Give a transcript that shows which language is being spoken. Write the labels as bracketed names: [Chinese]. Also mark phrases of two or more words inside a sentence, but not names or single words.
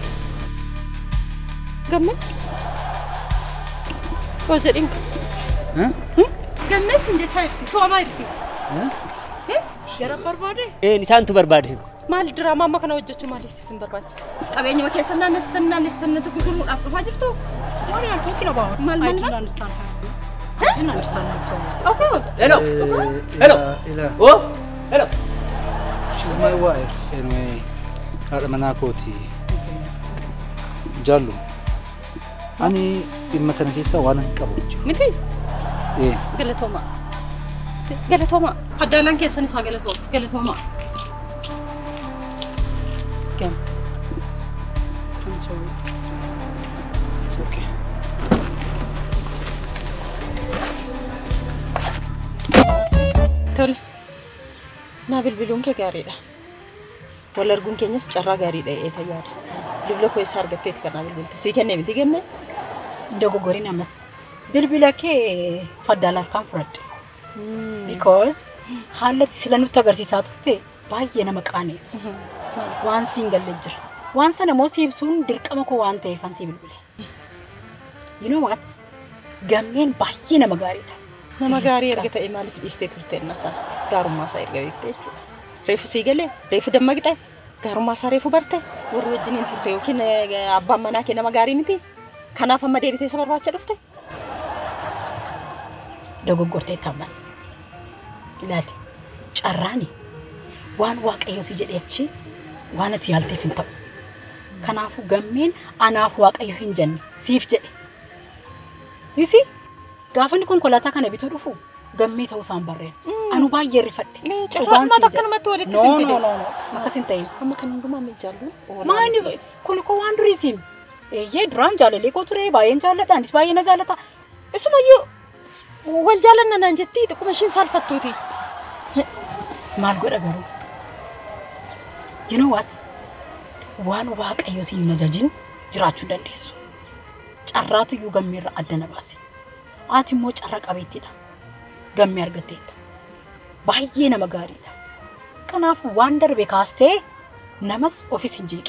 [Oromo] Gammee? Hoo jedhin Huh? gammee sin jechaa jirti soomaa jirti. Jara barbaade? Nisaantu barbaade. Maal drama amma kana hojjechu maaliif isin barbaachisa? Qabeenyuma keessan naannoo gurguruudhaaf dhufaa jirtu? [English] What are you talking about? [Oromo] Mal [English] I didn't understand her. I didn't understand her so much. Okay. Hello. Oh, hello. She's my wife anyway. [Oromo] Haadha manaa kooti. Jaallu. Ani dhimma kana keessa waan hin qabu jechuudha. Miti? Galatooma. Galatooma. Addaalaan keessan isaa galatooma. [English] Again. I'm sorry. It's okay. [Oromo] Tole. Naa bilbiluun kee gaariidha. Wal arguun keenyas carraa gaariidha fayyaada. Bilbila koo eessa argatteeti kana bilbilta? Sii kennee miti gemme? Dogogorin amas. Bilbila kee faddaalaan kan fudhadhe. Because haalatti sila nutti agarsiisaa turte baay'ee nama qaaneessa. Waan siin galle jira. Waan sana moo si ibsuun dirqama koo waan ta'eef an si bilbile. [English] You know what? [Oromo] Gammeen baay'ee nama gaariidha. Nama gaarii erga ta'e maaliif dhiistee turte innaasaa? Gaarummaa isaa erga beektee jechuudha. Reefu sii galee, reefu dammaqxee, gaarummaa isaa reefu bartee, warri wajjiniin turte yookiin abbaan manaa kee nama gaarii miti. Kanaaf amma deebitee isa barbaacha dhufte? Dogoggortee tammas. Ilaali. Carraani. Waan waaqayyo si jedhee achi waan ati yaalteef hin ta'u. Kanaafuu gammeen anaaf waaqayyo hin jenne siif jedhe. [English] You see? [Oromo] Gaafa ni konkolaataa kana bituu dhufu gammee ta'uu isaan barreen. Anu baay'ee rifadhe. Carraan maata akkanumatti walitti sin fide. No. Akkasin ta'in. Amma kan hundumaa ni jaallu. Maani kun ko waan duriitiin. Eeyyee duraan jaalallee koo ture baay'een jaalladha anis baay'ee na jaallata. Isumayyuu wal jaalanna naan jetti xiqquma ishiin saalfattuuti. Maal godha garuu? [English] You know what? [Oromo] Waan waaqayyo siin hin ajajin jiraachuu dandeessu. Carraatu iyyuu gammeerra adda na baase. Ati immoo carra qabeettiidha. Gammee argatteetta. Baay'ee nama gaariidha. Kanaaf waan darbe kaastee namas ofis hin jeeqi.